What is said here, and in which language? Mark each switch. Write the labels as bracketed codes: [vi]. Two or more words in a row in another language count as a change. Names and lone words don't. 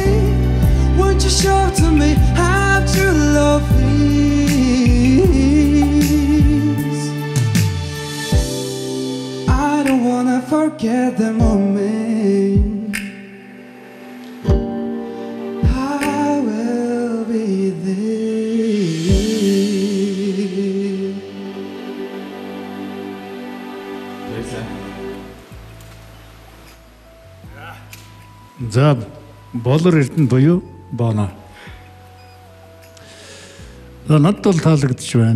[en] Won't you show to me how true love is? I don't wanna forget the moment I will be there. [mn] За болор эрдэнэ буюу Боно. За надад бол таалагдж байна.